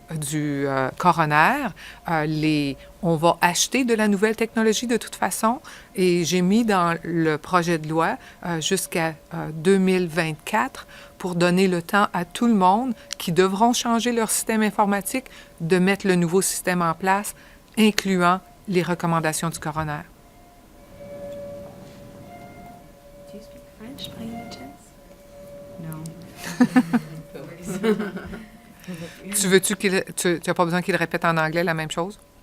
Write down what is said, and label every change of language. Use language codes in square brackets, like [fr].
[fr] du coroner. On va acheter de la nouvelle technologie de toute façon et j'ai mis dans le projet de loi jusqu'à 2024 pour donner le temps à tout le monde qui devront changer leur système informatique de mettre le nouveau système en place, incluant les recommandations du coroner. [en] Do you speak French by any chance? [fr] Tu veux-tu tu n'as pas besoin qu'il répète en anglais la même chose?